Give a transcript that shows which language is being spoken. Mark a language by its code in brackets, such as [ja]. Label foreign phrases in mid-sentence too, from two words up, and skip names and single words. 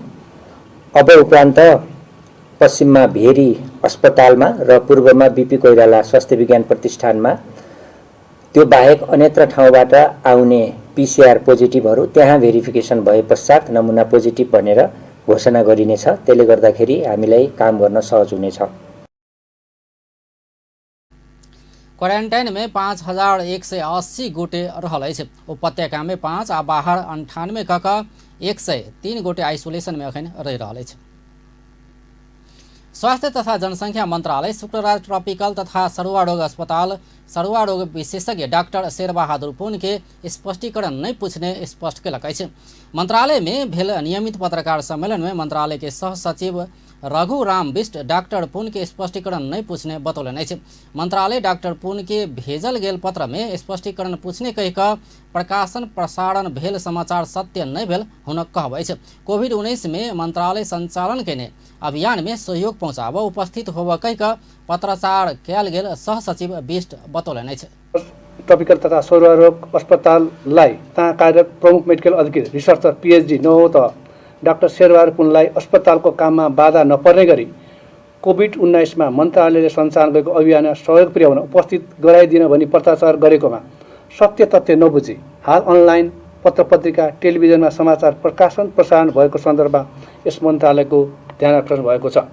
[ne] अब उपरान्त पश्चिममा भेरी अस्पतालमा र पूर्वमा बीपी कोइराला स्वास्थ्य विज्ञान प्रतिष्ठानमा त्यो बाहेक अन्यत्र ठाउँबाट आउने पीसीआर पोजिटिभहरू त्यहाँ भेरिफिकेसन भए पश्चात नमुना पोजिटिभ भनेर घोषणा गरिनेछ। त्यसले गर्दाखेरि हामीलाई काम गर्न सहज हुनेछ। [mai] क्वारेन्टाइन में 5180 गोटे रहल अछि। उपत्यका में 5 आ बाहर 98 कऽ 103 गोटे आइसोलेशन में अखन रहि रहल अछि। स्वास्थ्य तथा जनसंख्या मंत्रालय शुक्रवार ट्रॉपिकल तथा सरुआ रोग अस्पताल सरुआ रोग विशेषज्ञ डॉक्टर शेरबहादुर पुन के स्पष्टीकरण नहीं पूछने स्पष्ट केलक अछि। मंत्रालय में भेल नियमित पत्रकार सम्मेलन में मंत्रालय के सह सचिव रघु राम बिष्ट डॉक्टर पुन के स्पष्टीकरण नहीं पूछने बतौलनि अछि। मंत्रालय डॉक्टर पुन के भेजल गेल पत्र में स्पष्टीकरण पूछने कहि कऽ प्रकाशन प्रसारण भेल समाचार सत्य नहीं भेल हुनक कहब अछि। कोविड-19 में मंत्रालय संचालन केने अभियान में सहयोग पहुँचाब उपस्थित होब कहि कऽ पत्राचार कयल गेल सह सचिव बिष्ट बतौलनि अछि। [ne] ट्रॉपिकल तथा सरुआ रोग अस्पताललाई तहाँ कार्यरत प्रमुख मेडिकल अधिकारी रिसर्चर पीएचडी नहो त डाक्टर शेरबहादुर पुनलाई अस्पतालको काममा बाधा नपर्ने गरी कोभिड-19 मा मन्त्रालयले सञ्चालन गरेको अभियानमा सहयोग पुर्याउन उपस्थित गराइदिन भनी पत्राचार गरेकोमा सत्य तथ्य नबुझी हाल अनलाइन पत्र पत्रिका टेलिभिजनमा समाचार प्रकाशन प्रसारण भएको सन्दर्भमा यस मन्त्रालयको ध्यान आकर्षण भएको छ।